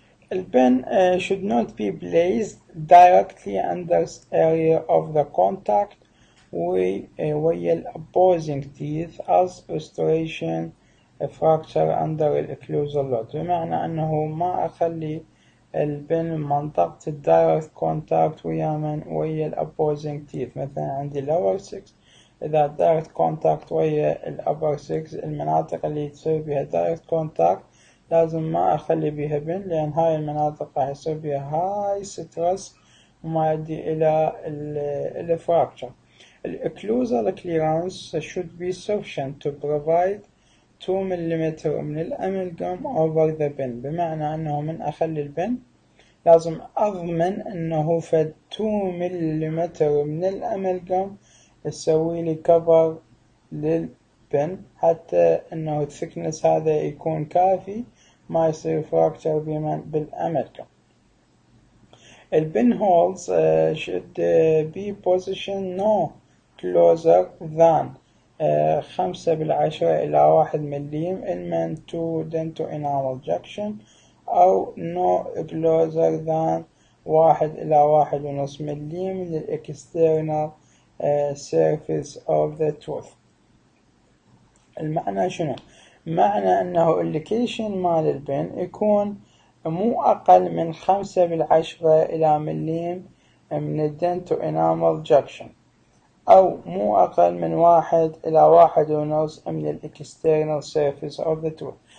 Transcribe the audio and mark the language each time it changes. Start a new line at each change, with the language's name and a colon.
English: The pen should not be placed directly under area of the contact with opposing teeth as restoration fracture under occlusal load.
Arabic: بمعنى أنه ما أخلي البن منطقة الدايركت كونتاكت ويا الأبوزنج تيث. مثلا عندي lower 6 إذا دايركت كونتاكت ويا الأبر 6 المناطق اللي تصير بها دايركت كونتاكت لازم ما أخلي بها بن، لأن هاي المناطق راح يصير بها هاي سترس وما يؤدي إلى fracture.
English: الأكلوزال clearance should be sufficient to provide 2 ملم من الأملغم over the pen.
Arabic: بمعنى أنه من أخلي البن لازم أضمن أنه فد 2 ملم من الأملغم يسوي لي cover للبن حتى أنه الثكنس هذا يكون كافي ما يصير fracture بالأملغم.
English: البن holes should be positioned no closer than 5/10 إلى 1 ملم من to dental enamel junction أو no closer than 1 إلى 1.5 ملم للإكسترنال surface of the tooth.
Arabic: المعنى شنو؟ معنى أنه اللوكيشن مال البن يكون مو أقل من 5/10 إلى ملم من الدنتو انامل جاكشن أو مو أقل من 1 إلى 1.5 من الاكسترنال سيرفيس أوف ذا توث.